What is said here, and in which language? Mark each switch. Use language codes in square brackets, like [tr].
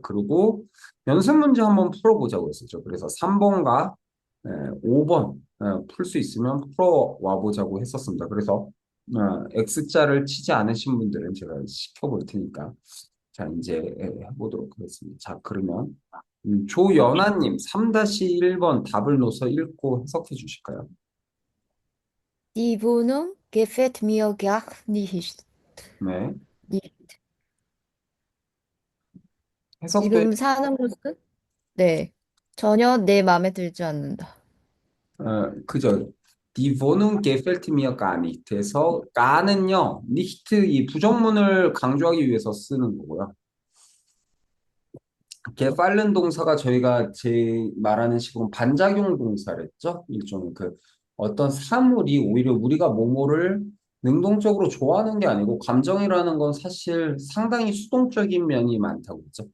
[ko] 그리고 연습 문제 한번 풀어보자고 했었죠. 그래서 3번과 5번 풀 수 있으면 풀어와 보자고 했었습니다. 그래서 X자를 치지 않으신 분들은 제가 시켜볼 테니까 자 이제 해보도록 하겠습니다. 자 그러면 조연아님 3-1번 답을 넣어서 읽고 해석해 주실까요? [de] Die Wohnung gefällt mir gar nicht. [ko] 네. [de] nicht. [ko] 해석도 지금 사는 곳은? 네. 전혀 내 마음에 들지 않는다. 그죠. [de] Die Wohnung gefällt mir gar nicht. [ko] 해서 gar는요, nicht 이 부정문을 강조하기 위해서 쓰는 거고요. gefallen 동사가 저희가 제 말하는 식으로 반작용 동사랬죠. 일종의 그 어떤 사물이 오히려 우리가 뭐뭐를 능동적으로 좋아하는 게 아니고 감정이라는 건 사실 상당히 수동적인 면이 많다고 했죠.